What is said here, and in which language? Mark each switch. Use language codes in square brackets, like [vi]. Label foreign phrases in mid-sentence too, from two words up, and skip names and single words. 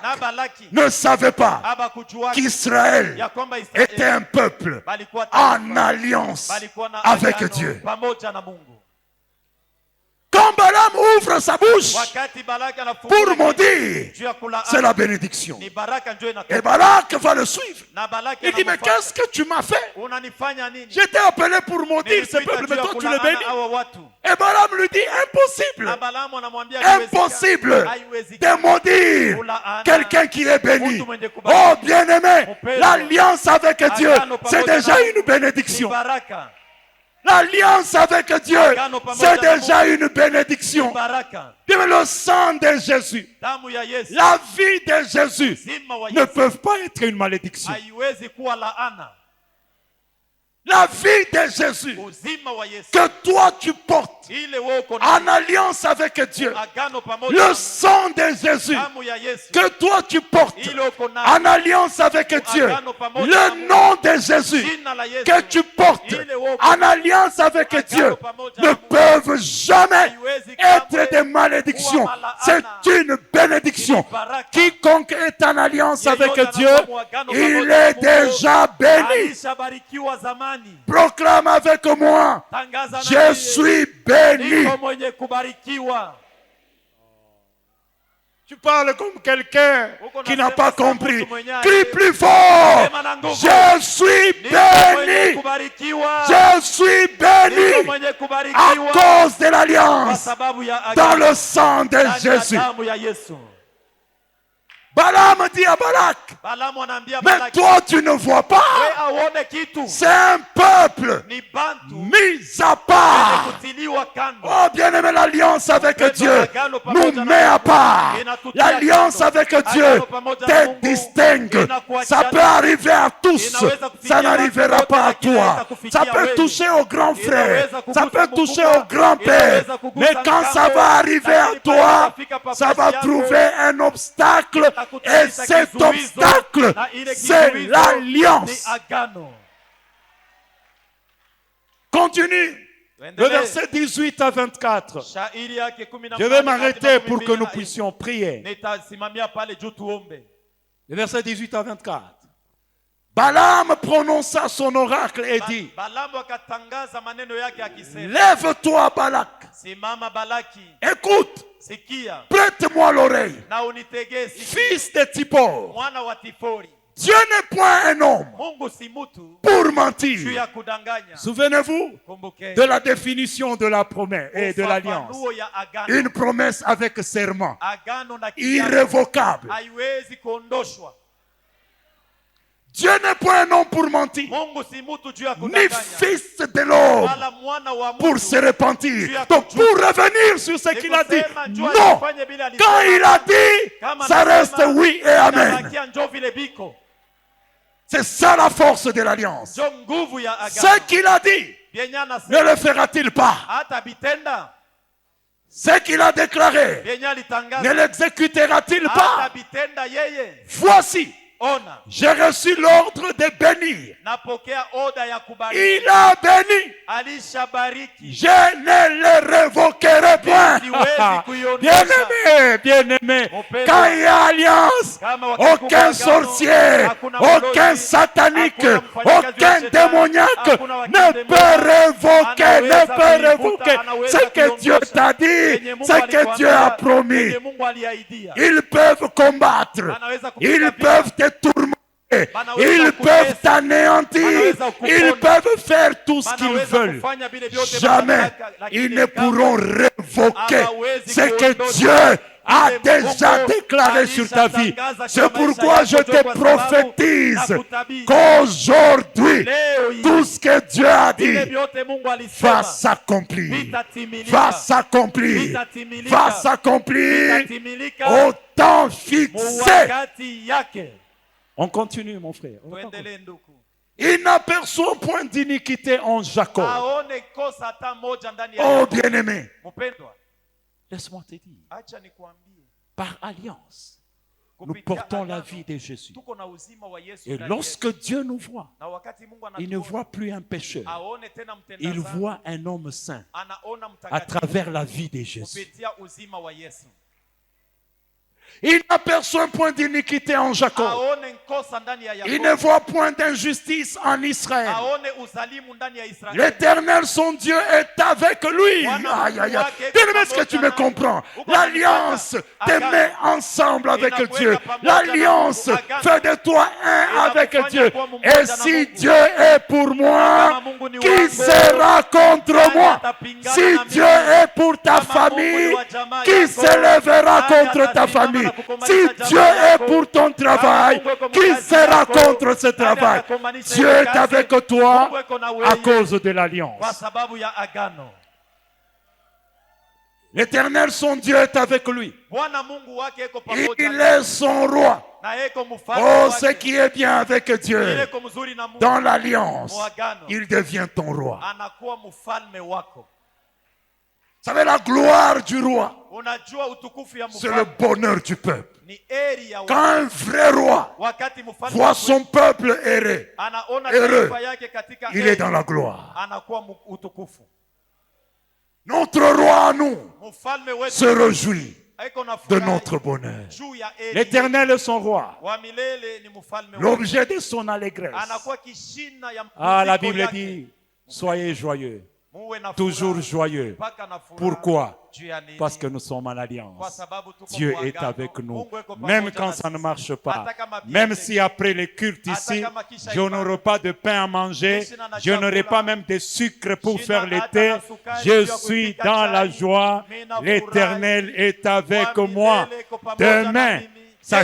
[sw] na Balaki [fr] ne savait pas [sw] abakujua [fr] qu'Israël [sw] ya kwamba [fr] était un peuple [sw] balikuwa taifa, [fr] en alliance [sw] balikuwa na [fr] avec [sw] agano [fr] Dieu. [sw] pamoja na Mungu. [fr] Quand Balaam ouvre sa bouche [sw] Wakati Balaki anafungua [fr] pour maudire, [sw] juu ya kulaani, [fr] c'est la bénédiction. [sw] ni baraka njoo [fr] Et [sw] inatoka. [fr] Balak va le suivre. [sw] Na Balaki [fr] Il dit, mais [sw] anamfuata. [fr] qu'est-ce que tu m'as fait? [sw] Unanifanya nini? [fr] J'étais appelé pour maudire ce [sw] Nilikuita [fr] peuple, [sw] juu [fr] mais [sw] ya [fr] toi tu le [sw] kulaana [fr] bénis. [sw] hawa watu. [fr] Et Balaam lui dit, impossible, [sw] Na Balaamu anamwambia [fr] impossible [sw] haiwezekani. [fr] de maudire quelqu'un qui est béni. Oh bien-aimé, l'alliance avec Dieu, c'est déjà une [sw] Ni [fr] bénédiction. [sw] baraka. [fr] L'alliance avec Dieu, c'est déjà une bénédiction. [sw] Ni baraka. [fr] Bien, le sang de Jésus, [sw] Damu ya Yesu. [fr] la vie de Jésus [sw] Uzima wa [fr] ne [sw] Yesu. [fr] peuvent pas être une malédiction. [sw] Haiwezi kuwa laana. [fr] La vie de Jésus [sw] Uzima wa Yesu. [fr] que toi tu portes [sw] Ile wewe uko na [fr] en alliance avec Dieu, [sw] agano pamoja [fr] le [sw] na [fr] sang de Jésus [sw] damu ya Yesu. [fr] que toi tu portes [sw] Ile uko na [fr] en alliance avec Dieu, le nom de Jésus [sw] jina la Yesu. [fr] que tu portes en alliance avec Dieu ne peuvent jamais être des malédictions. C'est une bénédiction. Quiconque est en alliance avec Dieu, il est déjà béni. [sw] Alishabarikiwa zamani. [fr] Proclame avec moi, [sw] Tangaza na [fr] je [sw] yeye. [fr] suis béni. [sw] Niko mwenye kubarikiwa. [fr] Tu parles comme quelqu'un qui n'a pas compris. Crie Crie plus fort. Je suis [sw] Niko mwenye [fr] béni. [sw] kubarikiwa. [fr] Je suis [sw] Niko [fr] béni [sw] mwenye [fr] à [sw] kubarikiwa. [fr] cause de [sw] Kwa [fr] l'alliance [sw] sababu ya [fr] dans [sw] agano [fr] le sang de [sw] ndani ya [fr] Jésus. [sw] damu ya Yesu. [fr] Balaam dit à Balak, [sw] Balaamu anaambia [fr] mais [sw] Balaki, [fr] toi tu ne vois pas. [sw] wewe aone kitu. [fr] C'est un peuple [sw] Ni bantu [fr] mis à [sw] wenye [fr] part. [sw] kutiliwa kando. [fr] Oh bien-aimé, l'alliance avec Dieu nous met à part. L'alliance avec Dieu te distingue. Ça peut arriver à tous. Ça n'arrivera pas à toi. Ça peut toucher au grand frère. Ça peut toucher au grand-père. Mais quand ça va arriver à toi, ça va trouver un obstacle. Et cet obstacle, c'est l'alliance. [sw] Ni agano. [fr] Continue. Le [sw] Tuendelee. [fr] verset 18 à 24. [sw] Shairi yake 18 [fr] Je vais m'arrêter [sw] hadi [fr] pour que nous [sw] 24. [fr] puissions prier. [sw] Nitasimamia pale juu tuombe. [fr] Le verset 18 à 24. Balaam prononça son oracle et dit, [sw] Balaamu akatangaza maneno yake akisema, [fr] lève-toi Balak, [sw] simama Balaki, [fr] écoute, [sw] sikia [fr] prête-moi l'oreille, [sw] na unitegee sikio, [fr] fils de Tipor. [sw] mwana wa Tifori. [fr] Dieu n'est point un homme [sw] Mungu si mtu [fr] pour [sw] juu [fr] mentir. [sw] ya kudanganya. [fr] Souvenez-vous [sw] Kumbukeni [fr] de la définition de la promesse et de l'alliance. [sw] ufafanuo ya agano. [fr] Une promesse avec serment, [sw] Agano na kiapo [fr] irrévocable. [sw] haiwezi kuondoshwa. [fr] Dieu n'est point un homme pour mentir, [sw] Mungu si mtu juu ya ni kudanganya, [fr] fils de l'homme [sw] wala mwana wa [fr] pour [sw] mtu [fr] se repentir. Donc pour revenir sur ce qu'il a dit, [sw] kusema njoo [fr] non, [sw] alifanye bila alisema. [fr] quand il a dit, [sw] Kama [fr] ça [sw] anasema, [fr] reste oui et amen. [sw] inabakia njoo vile biko. [fr] C'est ça la force de l'alliance. [sw] Njoo nguvu ya [fr] Ce [sw] agano. [fr] qu'il a dit, [sw] Vyenye [fr] ne [sw] anasema [fr] le fera-t-il pas? [sw] hata bitenda. [fr] Ce qu'il a déclaré, [sw] Vyenye [fr] ne [sw] alitangaza [fr] l'exécutera-t-il [sw] hata [fr] pas? [sw] bitenda yeye. [fr] Voici, [sw] Ona, [fr] j'ai reçu l'ordre de bénir. [sw] napokea oda ya kubariki. [fr] Il a béni. [sw] Alishabariki. [fr] Je ne le révoquerai point. [sw] Siwezi kuiondosha. [fr] Bien-aimé, bien-aimé, quand il y a alliance, aucun sorcier, aucun satanique, aucun démoniaque ne peut révoquer ce que Dieu t'a dit, ce que Dieu a promis. [sw] Yenye Mungu aliahidia. [fr] Ils peuvent combattre, ils peuvent te tourmenter, ils peuvent t'anéantir, ils peuvent faire tout ce qu'ils [sw] Wanaweza [fr] veulent. [sw] kufanya vile vyote [fr] Jamais [sw] wanataka, lakini [fr] ils ne [sw] kama [fr] pourront révoquer ce que Dieu a déjà déclaré sur ta vie. C'est pourquoi je te prophétise qu'aujourd'hui, tout ce que Dieu a dit [sw] vile vyote Mungu [fr] va [sw] alisema [fr] s'accomplir, [sw] vitatimilika. [fr] va s'accomplir, [sw] Vitatimilika. [fr] va s'accomplir [sw] Vitatimilika [fr] au temps [sw] mu [fr] fixé. [sw] wakati yake. [fr] On continue, mon frère. [sw] Tuendelee ndugu. [fr] Il n'aperçoit point d'iniquité en Jacob. [sw] Aone kosa hata moja ndani ya [fr] Oh [sw] Yakobo. [fr] bien-aimé, [sw] Mpendwa, [fr] laisse-moi te dire, [sw] acha nikwambie, [fr] par alliance, nous [sw] kupitia [fr] portons la [sw] agano, [fr] vie de Jésus. [sw] tuko na uzima wa Yesu [fr] Et [sw] ndani [fr] lorsque [sw] yetu. [fr] Dieu nous voit, [sw] Na wakati Mungu [fr] il ne [sw] anatuona, [fr] voit plus un pécheur. [sw] aone tena mtenda [fr] Il [sw] dhambi, [fr] voit un homme saint [sw] anaona [fr] à [sw] mtakatifu [fr] travers la vie de Jésus. [sw] kupitia uzima wa Yesu. [fr] Il n'aperçoit point d'iniquité en Jacob. [sw] aone nkosa ndani ya [fr] Il ne [sw] Yakobo, [fr] voit point d'injustice en Israël. [sw] aone uzalimu ndani ya Israeli. [fr] L'Éternel, son Dieu, est avec lui. Aïe, aïe, aïe. Bien-aimé, est-ce que tu me comprends? L'alliance te met ensemble avec Dieu. L'alliance fait de toi un avec Dieu. Et si Dieu est pour moi, qui sera contre moi? Si Dieu est pour ta famille, qui s'élèvera contre ta famille? Si Dieu est pour ton travail, qui sera contre ce travail? Dieu est avec toi à cause de [sw] Kwa [fr] l'alliance. [sw] sababu ya agano. [fr] L'Éternel, son Dieu, est avec lui. [sw] Bwana Mungu wake eko pamoja [fr] Il [sw] naye. [fr] est son roi. [sw] Na eko mfalme [fr] Oh, [sw] wake. [fr] ce qui est bien avec Dieu, [sw] Ile eko mzuri na Mungu. [fr] dans l'alliance, [sw] Muagano. [fr] il devient ton roi. [sw] Anakuwa mfalme wako. [fr] Vous savez, la gloire du roi, [sw] Unajua utukufu ya [fr] c'est le [sw] mfalme [fr] bonheur du peuple. [sw] ni eri ya [fr] Quand un vrai roi [sw] wakati mfalme [fr] voit [sw] wa [fr] son peuple errer, [sw] anaona [fr] heureux, [sw] taifa yake katika [fr] il est [sw] eri, [fr] dans la gloire. [sw] anakuwa utukufu. [fr] Notre roi à nous [sw] Mfalme wetu [fr] se réjouit [sw] eko na [fr] de [sw] furaha [fr] notre bonheur. [sw] juu ya eri. [fr] L'Éternel est son roi, [sw] Wa milele ni mfalme wetu. [fr] l'objet de son allégresse. [sw] Anakuwa kishina ya [fr] Ah, la [sw] mpumziko [fr] Bible [sw] yake. [fr] dit, soyez joyeux, [sw] Muwe na [fr] toujours [sw] furaha, [fr] joyeux. [sw] mpaka na furaha. [fr] Pourquoi? [sw] Juu ya nini? [fr] Parce que nous sommes en [sw] Kwa [fr] alliance. [sw] sababu tuko [fr] Dieu [sw] kwa [fr] est [sw] agano. [fr] avec nous. [sw] Mungu eko [fr] Même [sw] pamoja [fr] quand [sw] na [fr] ça ne [sw] sisi. [fr] marche pas, [sw] Hata kama [fr] même [sw] biashara- [fr] si après les cultes [sw] Hata [fr] ici, [sw] kama kisha [fr] je [sw] ibada, [fr] n'aurai pas de pain à manger, [sw] sina na [fr] je n'aurai [sw] chakula, [fr] pas même de sucre pour [sw] sina [fr] faire le [sw] hata [fr] thé, [sw] na sukari [fr] je [sw] juu ya [fr] suis [sw] kupika [fr] dans la [sw] chai, [fr] joie. [sw] mina [fr] L'Éternel [sw] furahi, [fr] est avec [sw] wa [fr] moi. [sw] milele iko pamoja na [fr] Demain, [sw] mimi. [fr] ça